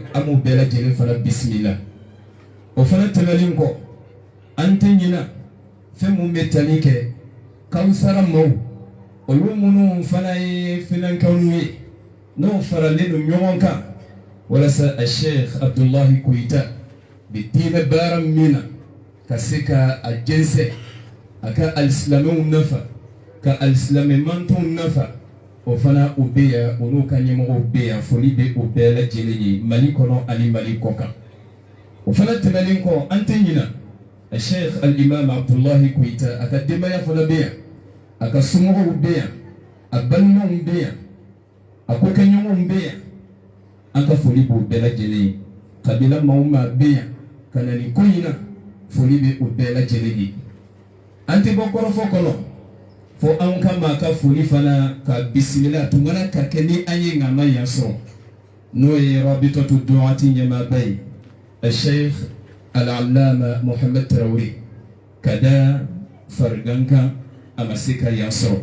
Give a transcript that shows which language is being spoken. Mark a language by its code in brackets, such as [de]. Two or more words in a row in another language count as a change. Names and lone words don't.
[bm] An b'o bɛɛ lajɛlen fana bisimila. O fana tɛmɛnen kɔ an tɛ ɲina fɛn mun bɛ tali kɛ Kawusara maaw, olu minnu fana ye finankɛw ye n'o faralen don ɲɔgɔn kan walasa a Sheikh Abdullahi Koyita bɛ diinɛ baara min na ka se ka a jɛnsɛ, a ka alisilamɛw nafa, ka alisilamɛmantonw nafa. O fana o bɛ yan, o n'u ka ɲɛmɔgɔw bɛ yan. Foli bɛ o bɛɛ lajɛlen ye Mali kɔnɔ ani Mali kɔ kan. O fana tɛmɛnen kɔ an tɛ ɲina a Sheikh al-Imam Abdullahi Koyita, a ka denbaya fana bɛ yan, a ka somɔgɔw bɛ yan, a balimaw bɛ yan, a ko kɛɲɔgɔnw bɛ yan. An ka foli b'o bɛɛ lajɛlen ye. Kabila maaw ma bɛ yan ka na nin ko in na, foli bɛ o bɛɛ lajɛlen ye. An tɛ bɔ kɔrɔfɔ kɔnɔ fo an ka maa ka foli fana ka bisimila tun mana ka kɛ ni an ye ŋama yan sɔrɔ n'o ye Rabitatu Du'ati ɲɛmaaba ye Sheikh al-Allama Muhammad Traoré, ka da farigan kan a ma se ka yan sɔrɔ.